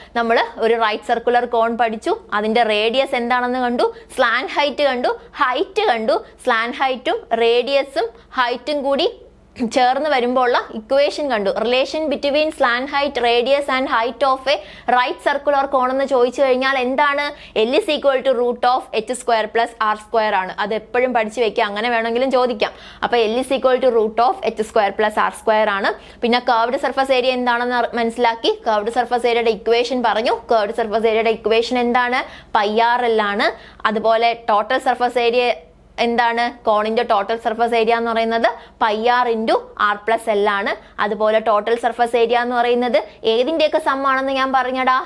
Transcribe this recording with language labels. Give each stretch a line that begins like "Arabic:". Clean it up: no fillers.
Malayalam: നമ്മൾ ഒരു right circular cone പഠിച്ചു. അതിന്റെ റേഡിയസ് എന്താണെന്ന് കണ്ടു. സ്ലാന്റ് ഹൈറ്റ് കണ്ടു. ഹൈറ്റ് കണ്ടു. സ്ലാന്റ് ഹൈറ്റും റേഡിയസും ഹൈറ്റും കൂടി ചേർന്ന് വരുമ്പോൾ ഉള്ള ഇക്വേഷൻ കണ്ടു.
English: relation between slant height, radius and height of a right circular cone
Malayalam: എന്ന് ചോദിച്ചു കഴിഞ്ഞാൽ എന്താണ്?
English: L is equal to
Malayalam: √h² + r² ആണ്. അത് എപ്പോഴും പഠിച്ചു വെക്കുക. അങ്ങനെ വേണമെങ്കിലും ചോദിക്കാം. അപ്പൊ
English: L is equal to
Malayalam: √h² + r² ആണ്. പിന്നെ കർവ്ഡ് സർഫസ് ഏരിയ എന്താണെന്ന് മനസ്സിലാക്കി. കർവ്ഡ് സർഫസ് ഏരിയയുടെ ഇക്വേഷൻ പറഞ്ഞു. കർവ്ഡ് സർഫസ് ഏരിയയുടെ ഇക്വേഷൻ എന്താണ്? πrl ആണ്. അതുപോലെ ടോട്ടൽ സർഫസ് ഏരിയ എന്താണ്? കോണിന്റെ ടോട്ടൽ സർഫസ് ഏരിയ എന്ന് പറയുന്നത് πr × r+l ആണ്. അതുപോലെ ടോട്ടൽ സർഫസ് ഏരിയ എന്ന് പറയുന്നത് ഏതിന്റെയൊക്കെ സം ആണെന്ന് ഞാൻ പറഞ്ഞടാ?